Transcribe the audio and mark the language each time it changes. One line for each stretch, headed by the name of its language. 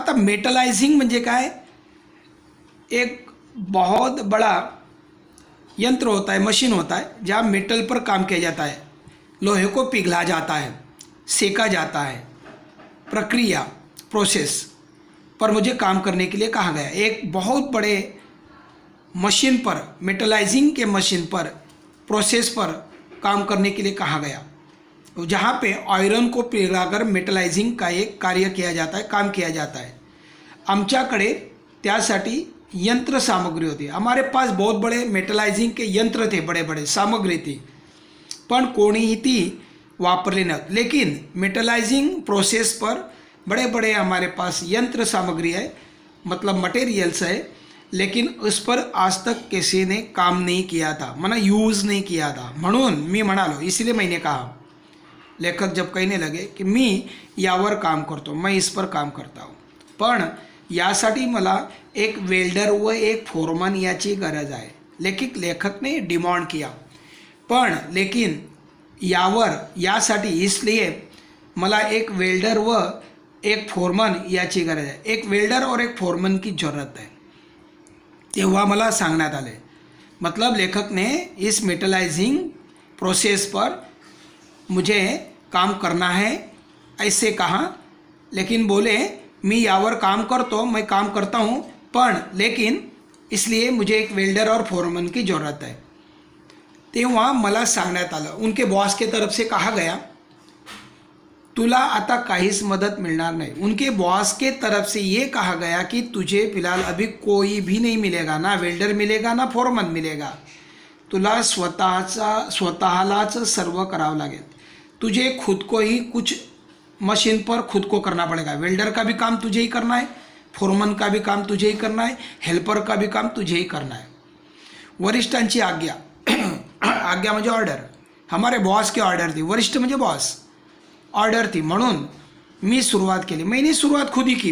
Marathi: आता मेटलायझिंग म्हणजे काय,
Hindi: एक बहुत बड़ा यंत्र होता है, मशीन होता है, जहाँ मेटल पर काम किया जाता है, लोहे को पिघला जाता है, सेका जाता है. प्रक्रिया प्रोसेस पर मुझे काम करने के लिए कहा गया. एक बहुत बड़े मशीन पर, मेटलाइजिंग के मशीन पर, प्रोसेस पर काम करने के लिए कहा गया, जहाँ पे आयरन को पिघलाकर मेटलाइजिंग का एक कार्य किया जाता है, काम किया जाता है.
Marathi: आमच्याकडे त्यासाठी यंत्र सामग्री होती.
Hindi: हमारे पास बहुत बड़े मेटलाइजिंग के यंत्र थे, बड़े बड़े सामग्री थी,
Marathi: पण कोणीही ती वापरली न.
Hindi: लेकिन मेटलाइजिंग प्रोसेस पर बड़े बड़े हमारे पास यंत्र सामग्री है, मतलब मटेरियल्स है, लेकिन उस पर आज तक किसी ने काम नहीं किया था, मना यूज़ नहीं किया था.
Marathi: म्हणून मी म्हणालो,
Hindi: इसलिए मैंने कहा, लेखक जब कहने लगे कि
Marathi: मी यावर काम करतो,
Hindi: मैं इस पर काम करता हूँ,
Marathi: पण यासाठी मला एक वेल्डर व एक फोरमन याची गरज आहे.
Hindi: लेखक ने डिमांड किया,
Marathi: पण लेकिन यासाठी इसलिए मला
Hindi: एक वेल्डर व एक फोरमन याची गरज आहे, एक वेल्डर और एक फोरमन की ज़रूरत है.
Marathi: तेव्हा मला सांगण्यात आले.
Hindi: मतलब लेखक ने इस मेटलाइजिंग प्रोसेस पर मुझे काम करना है ऐसे कहा, लेकिन बोले
Marathi: मी यावर काम करतो,
Hindi: मैं काम करता हूँ, पण लेकिन इसलिए मुझे एक वेल्डर और फोरमन की ज़रूरत है.
Marathi: तेव्हा मला सांगण्यात आलं,
Hindi: उनके बॉस के तरफ से कहा गया
Marathi: तुला आता काहीच मदत
Hindi: मिलणार नहीं. उनके बॉस के तरफ से ये कहा गया कि तुझे फिलहाल अभी कोई भी नहीं मिलेगा, ना वेल्डर मिलेगा ना फोरमन मिलेगा,
Marathi: तुला स्वतःलाच सर्व करावं लागेल.
Hindi: तुझे खुद को ही कुछ मशीन पर खुद को करना पड़ेगा. वेल्डर का भी काम तुझे ही करना है, फोरमन का भी काम तुझे ही करना है, हेल्पर का भी काम तुझे ही करना है.
Marathi: वरिष्ठांची आज्ञा आज्ञा म्हणजे ऑर्डर,
Hindi: हमारे बॉस की ऑर्डर थी,
Marathi: वरिष्ठ म्हणजे बॉस, ऑर्डर थी, म्हणून मी सुरुवात केली.
Hindi: मैंने सुरुवात खुद ही की.